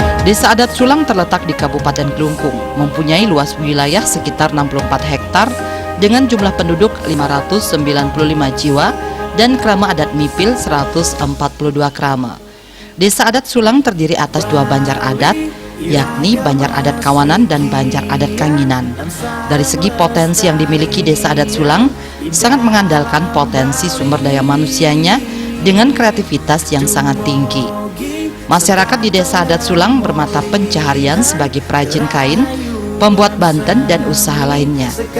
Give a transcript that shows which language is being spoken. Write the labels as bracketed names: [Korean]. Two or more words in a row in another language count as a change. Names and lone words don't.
[Indonesian] Desa adat Sulang terletak di Kabupaten Klungkung, mempunyai luas wilayah sekitar 64 hektar dengan jumlah penduduk 595 jiwa dan krama adat Mipil 142 krama. Desa adat Sulang terdiri atas dua banjar adat, yakni Banjar Adat Kawanan dan Banjar Adat Kanginan. Dari segi potensi yang dimiliki Desa Adat Sulang, sangat mengandalkan potensi sumber daya manusianya dengan kreativitas yang sangat tinggi. Masyarakat di Desa Adat Sulang bermata pencaharian sebagai perajin kain, pembuat banten, dan usaha lainnya.